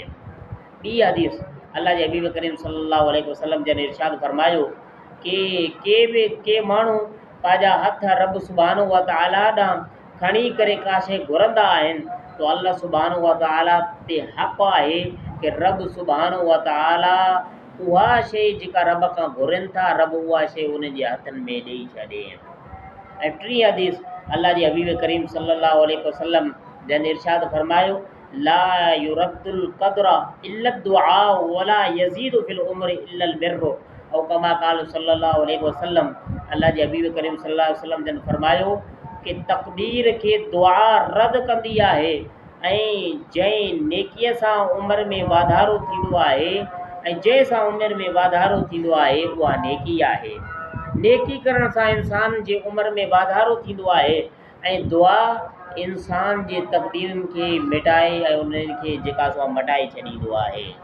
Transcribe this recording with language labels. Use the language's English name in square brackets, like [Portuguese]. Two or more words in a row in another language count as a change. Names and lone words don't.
[Sindhi] ॿी हदीस अल्लाह जे हबीब करीम [Arabic] صلى الله عليه وسلم [Sindhi] जन इरशाद फरमायो कि के माण्हू पंहिंजा हथ [Arabic] رب سبحانه وتعالى [Sindhi] ॾांहुं खणी करे का शइ घुरंदा आहिनि, तो [Arabic] الله سبحانه وتعالى [Sindhi] ते हक़ आहे कि [Arabic] رب سبحانه وتعالى [Sindhi] उहा शइ जेका रब खां घुरनि था, रब उहा शइ उन जे हथनि में ॾेई छॾे। ऐं टी हदीस अल्लाह जे हबीब करीम सल्लल्लाहु अलैहि वसल्लम जन इरशाद फरमायो [Arabic] لا يرد القدر إلا الدعاء ولا يزيد في العمر إلا البر أو كما قال صلى الله عليه وسلم. [Sindhi] अल्लाह जे हबीब करीम [Arabic] صلى الله عليه وسلم [Sindhi] जन फरमायो कि तक़दीर खे दुआ रद्द कंदी आहे ऐं जंहिं नेकीअ सां उमिरि में वाधारो थींदो आहे ऐं जंहिंसां उमिरि में वाधारो थींदो आहे उहा नेकी आहे। नेकी करण सां इंसान जे उमिरि में वाधारो थींदो आहे ऐं दुआ इंसान जे तक़दीरनि खे मिटाए ऐं उन्हनि खे जेका सो मटाए छॾींदो आहे।